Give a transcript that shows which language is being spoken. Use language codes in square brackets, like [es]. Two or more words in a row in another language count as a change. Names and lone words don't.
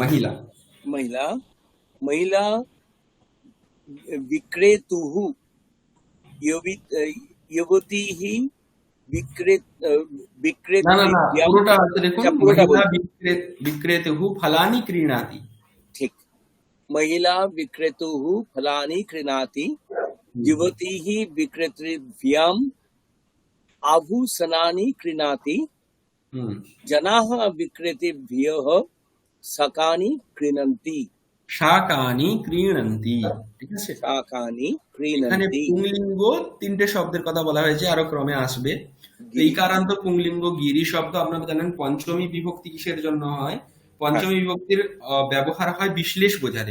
[bn] মহিলা। [sa] মহিলা, মহিলা বিক্রেতুঃ युवतीः विक्रेत [bn] না না [sa] विक्रेतृभ्यां [bn] পুরোটা আছে দেখুন, अच्छा পুরোটা মহিলা বলুন [sa] বিক্রেতুহু ফলানি ক্রীণাতি। ठीक महिला विक्रेतुः फलानि क्रीणाति युवतीः विक्रेतृभ्याम् आभूषणानि क्रीणाति হুম जनाः विक्रेतृभ्यः शाकानि क्रीणन्ति শাকানি ক্রীণন্তি, [bn] ঠিক আছে। [sa] शाकानि [bn] এখানে [sa] क्रीणन्ति [bn] পুংলিঙ্গ তিনটে শব্দের কথা বলা হয়েছে, আরো ক্রমে আসবে। তো [sa] गिरि [bn] ইকারান্ত পুংলিঙ্গ গিরি শব্দ আপনারা জানেন পঞ্চমী বিভক্তি কিসের জন্য হয়? পঞ্চমী বিভক্তির ব্যবহার হয় বিশ্লেষ বোঝাতে।